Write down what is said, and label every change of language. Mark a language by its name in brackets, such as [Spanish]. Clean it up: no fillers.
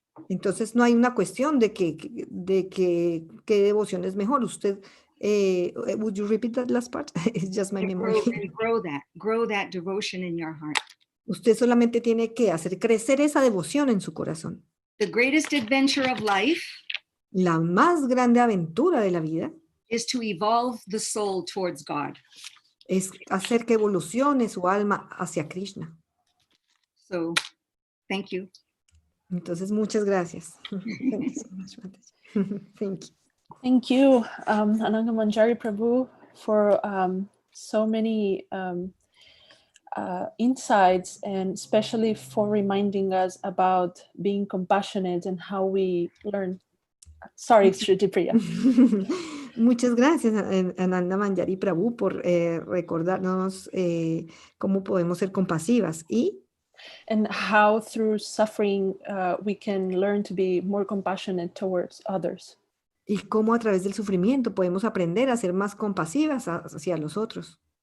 [Spanish] Entonces no hay una cuestión de que qué devoción es mejor. [English] Usted, would you repeat that last part? It's just my And memory. grow that devotion in your heart. [Spanish] Usted solamente tiene que hacer crecer esa devoción en su corazón. [English] The greatest adventure of life [Spanish] La más grande aventura de la vida [English] is to evolve the soul towards God. [Spanish] es hacer que evolucione su alma hacia Krishna. [English] So, thank you. [Spanish] Entonces, muchas gracias. [English] Thank you so much, Mataji. Thank you. Thank you, Anangamanjari Prabhu, for so many insights, and especially for reminding us about being compassionate and how we learn. Sorry, Shruti Priya. [Spanish] Muchas gracias, Anangamanjari Prabhu, por recordarnos cómo podemos ser compasivas. Y [English] And how through suffering we can learn to be more compassionate towards others. [Spanish] Y cómo a través del sufrimiento podemos aprender a ser más compasivas hacia los otros.